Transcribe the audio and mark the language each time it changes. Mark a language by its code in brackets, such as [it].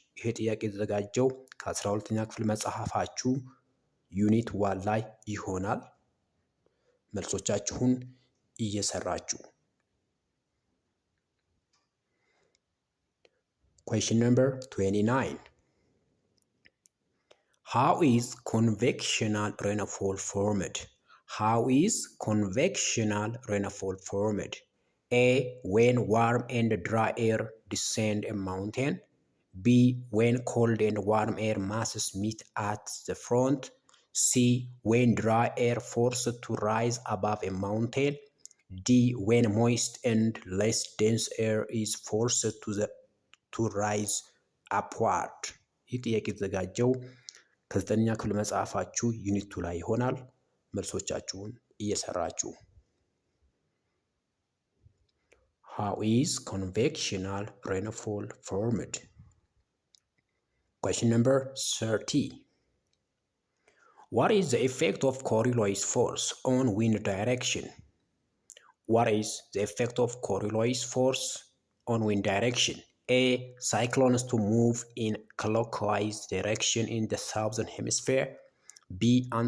[am] ይህ ጥያቄ የተዘጋጀው ከ12ኛ ክፍል መጽሐፋችሁ ዩኒት 1 ላይ ይሆናል። መልሶቻችሁን እየሰራችሁ [en] Question number 29. How is convectional rainfall formed? How is convectional rainfall formed? A. When warm and dry air descend a mountain. B. When cold and warm air masses meet at the front. C. When dry air forced to rise above a mountain. D. When moist and less dense air is forced to rise upward. [am] ይህ ጥያቄ የተዘጋጀው ከ9ኛ ክፍል መጽሐፋችሁ ዩኒት 2 ላይ ይሆናል። መልሶቻችሁን እየሰራችሁ [en] How is convectional rainfall formed? Question number 30. What is the effect of Coriolis force on wind direction? What is the effect of Coriolis force on wind direction? A. Cyclones to move in clockwise direction in the southern hemisphere. B.